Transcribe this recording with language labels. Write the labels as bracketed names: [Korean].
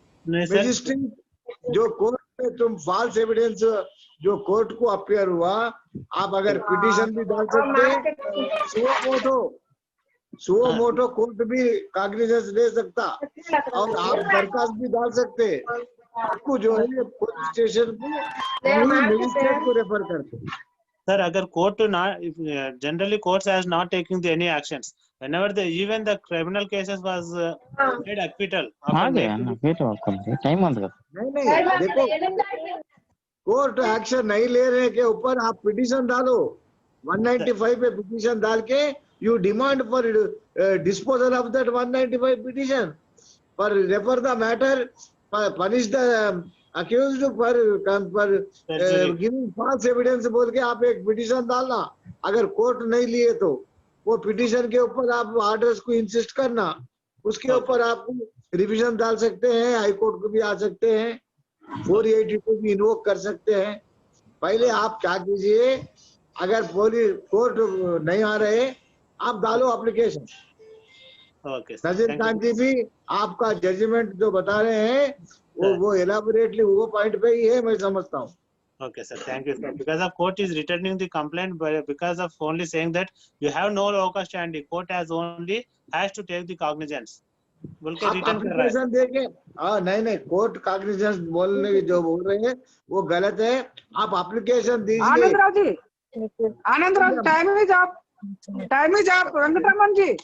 [Hindi] Magistrate जो court में तुम false evidence जो कोर्ट को अपियर हुआ, आप अगर पिटीशन भी डाल सकते, सुओ मोटो कोर्ट भी कॉग्निजेंस ले सकता, और आप दरखास्त भी डाल सकते। आपको जो है पुलिस स्टेशन को मजिस्ट्रेट को रेफर करते। [English] Sir, अगर court to not generally courts has not taking the any actions whenever the even the criminal cases was made acquittal. [Hindi] नहीं देखो, कोर्ट एक्शन नहीं ले रहे के ऊपर आप पिटीशन डालो, 195 पे पिटीशन डाल के [English] you demand for disposal of that 195 petition, for refer the matter, punish the accused for giving false evidence [Hindi] बोल के आप एक पिटीशन डालना। अगर कोर्ट नहीं लिए तो वो पिटीशन के ऊपर आप ऑर्डर्स को इंसिस्ट करना, उसके ऊपर आप रिवीजन डाल सकते हैं, हाई कोर्ट को भी आ सकते हैं, 482 को भी इन्वोक कर सकते हैं। पहले आप क्या कीजिए, अगर पुलिस कोर्ट नहीं आ रहे, आप डालो एप्लीकेशन। नजीर खान जी भी आपका जजमेंट जो बता रहे हैं वो एलाबोरेटली वो पॉइंट पे ही है, मैं समझता हूँ। [English] Okay, sir. Thank you, sir. Because the court is returning the complaint, but because of only saying that you have no locus standi, court has to take the cognizance. [Hindi] बोल के return कर रहा है। देखे नहीं कोर्ट कॉग्निजेंस बोलने जो बोल रहे हैं वो गलत है। आप एप्लीकेशन दीजिए। [English] Anand Raj time is up Venkataraman ji.